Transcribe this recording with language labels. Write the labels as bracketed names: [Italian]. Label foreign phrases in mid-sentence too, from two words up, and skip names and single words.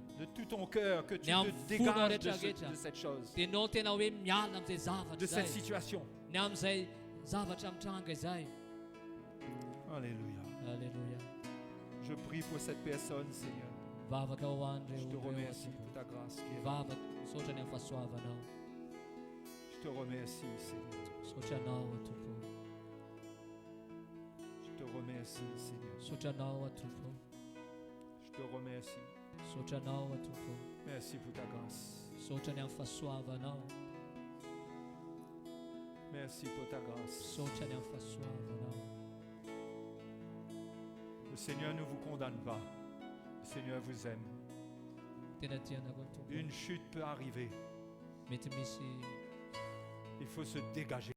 [French] De tout ton cœur, que tu [Malagasy] Ny [French] te [Malagasy] amin'ny [French] dégages [Malagasy] fona rehetra. [French] de cette chose, [Malagasy] dia ianao tena hoe miala amin'izay zavatra [French] de cette [Malagasy] izay, [French] situation. [Malagasy] ny amin'izay zavatra mitranga izay. [French] Alléluia. [Malagasy] Alléluia. [French] Je prie pour cette personne, Seigneur. [Malagasy] Vavaka ho [French] Je te [Malagasy] an'ireo [French] remercie pour ta grâce qui est là. [Malagasy] vavaka, misaotra ny amin'ny fahasoavanao, [French] Je te remercie, Seigneur. [Malagasy] misaotra anao a tompo, [French] Je te remercie, Seigneur. [Malagasy] misaotra anao a tompo, [French] Je te remercie. [Malagasy] misaotra anao a tompo, [French] Merci pour ta grâce. [Malagasy] misaotra ny amin'ny fahasoavanao, [French] Merci pour ta grâce. [Malagasy] misaotra ny amin'ny fahasoavanao. [French] Le Seigneur ne vous condamne pas. Le Seigneur vous aime. [Malagasy] Tena tianako ny tompo, [French] Une chute peut arriver. [Malagasy] mety misy [French] Il faut se dégager.